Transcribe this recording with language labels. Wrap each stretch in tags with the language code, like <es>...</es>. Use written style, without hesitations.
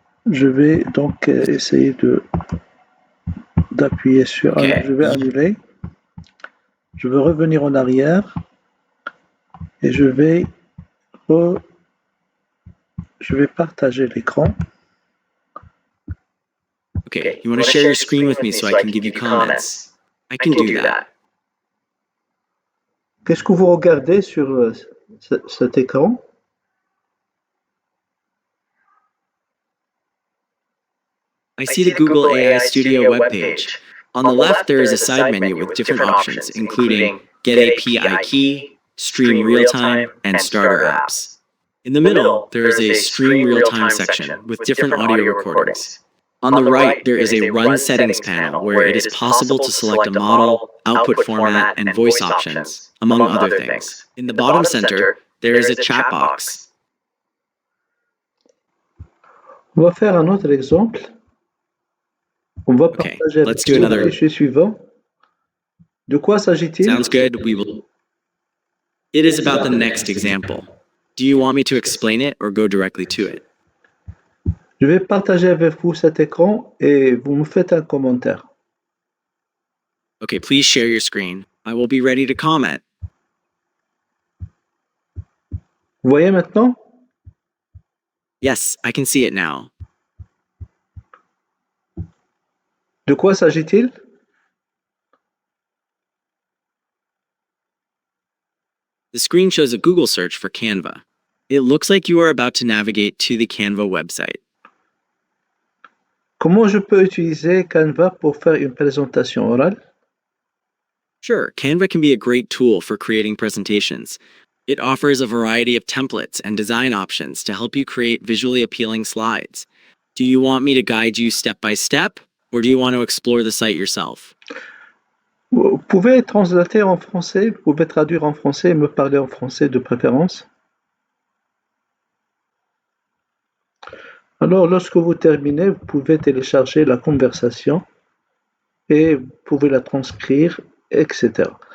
<fr>Je vais donc essayer d'appuyer sur. Ok. Je vais annuler. Je vais revenir en arrière et je vais partager l'écran.</fr> <en>Okay, you want to share your screen with me so I can give you comments? I can do that.</en> <fr>Qu'est-ce que vous regardez sur cet écran?</fr> <en>I see the Google AI Studio webpage. On the left, there is a side menu with different options, including Get API Key, Stream Real-Time, and Starter Apps. In the middle, there is a Stream Real-Time section with different audio recordings. On the right, there is a Run Settings panel where it is possible to select a model, output format, and voice options, among other things. In the bottom center, there is a chat box.</en> <fr>On va faire un autre exemple. On va Okay, partager</fr> <en>let's do another.</en> <fr>le fichier suivant. De quoi s'agit-il?</fr> <en>Sounds good. We will. It is about the next example. Do you want me to explain it or go directly to it?</en> <fr>Je vais partager avec vous cet écran et vous me faites un commentaire.</fr> <en>Okay, please share your screen. I will be ready to comment.</en> <fr>Vous voyez maintenant?</fr> <en>Yes, I can see it now.</en> <fr>De quoi s'agit-il?</fr> <en>The screen shows a Google search for Canva. It looks like you are about to navigate to the Canva website. Comment je peux utiliser Canva pour faire une présentation orale? Sure, Canva can be a great tool for creating presentations. It offers a variety of templates and design options to help you create visually appealing slides. Do you want me to guide you step by step, or do you want to explore the site yourself?</en> <fr>Vous pouvez translater en français, vous pouvez traduire en français et me parler en français de préférence. Alors, lorsque vous terminez, vous pouvez télécharger la conversation et vous pouvez la transcrire, etc.</fr>